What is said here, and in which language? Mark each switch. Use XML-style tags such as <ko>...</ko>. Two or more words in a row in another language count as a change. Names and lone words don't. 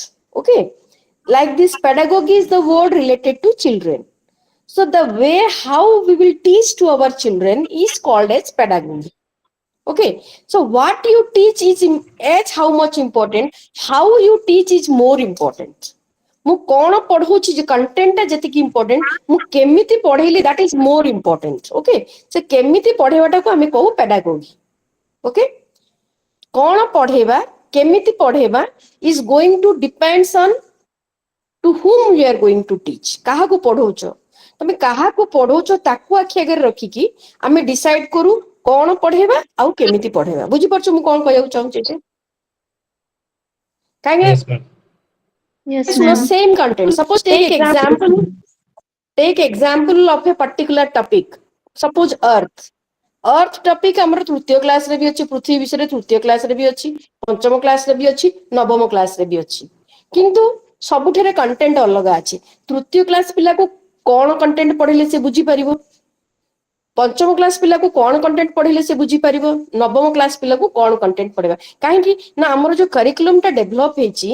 <en>Okay, like this pedagogy is the word related to children. So the way how we will teach to our children is called as pedagogy. Okay, so what you teach is as how much important, how you teach is more important.</en> <or>ମୁଁ କଣ ପଢଉଛି ଯେ କଣ୍ଟେଣ୍ଟଟା ଯେତିକି ଇମ୍ପୋର୍ଟାଣ୍ଟ ମୁଁ କେମିତି ପଢେଇଲି</or> <en>that is more important</en> <or>ଓକେ ସେ କେମିତି ପଢେଇବାଟାକୁ ଆମେ କହୁ pedagogy ଓକେ କଣ ପଢେଇବା କେମିତି ପଢେଇବା</or> <en>is going to depends on to whom we are going to teach</en> <or>କାହାକୁ ପଢଉଛ ତମେ କାହାକୁ ପଢଉଛ ତାକୁ ଆଖି ଆଗରେ ରଖିକି ଆମେ ଡିସାଇଡ କରୁ କଣ ପଢେଇବା ଆଉ କେମିତି ପଢେଇବା ବୁଝିପାରୁଛ ମୁଁ କଣ କହିବାକୁ ଚାହୁଁଛି ଯେ କାହିଁକି</or> <en>Yes, ma'am. Yes,</en> <or>ଶୁଣ</or> <en>ma'am. same content suppose take example of a particular topic suppose earth topic</en> <or>ଆମର ତୃତୀୟ କ୍ଲାସ ରେ ବି ଅଛି ପୃଥିବୀ ବିଷୟରେ ତୃତୀୟ କ୍ଲାସ ରେ ବି ଅଛି ପଞ୍ଚମ କ୍ଲାସ ରେ ବି ଅଛି ନବମ କ୍ଲାସ ରେ ବି ଅଛି କିନ୍ତୁ ସବୁଠାରେ କଣ୍ଟେଣ୍ଟ ଅଲଗା ଅଛି ତୃତୀୟ କ୍ଲାସ ପିଲାକୁ କଣ କଣ୍ଟେଣ୍ଟ ପଢିଲେ ସେ ବୁଝିପାରିବ ପଞ୍ଚମ କ୍ଲାସ ପିଲାକୁ କଣ କଣ୍ଟେଣ୍ଟ ପଢିଲେ ସେ ବୁଝିପାରିବ ନବମ କ୍ଲାସ ପିଲାକୁ କଣ କଣ୍ଟେଣ୍ଟ ପଢିବା କାହିଁକି ନା ଆମର ଯୋଉ କରିକୁଲମ ଟା ଡେଭଲପ ହେଇଛି</or>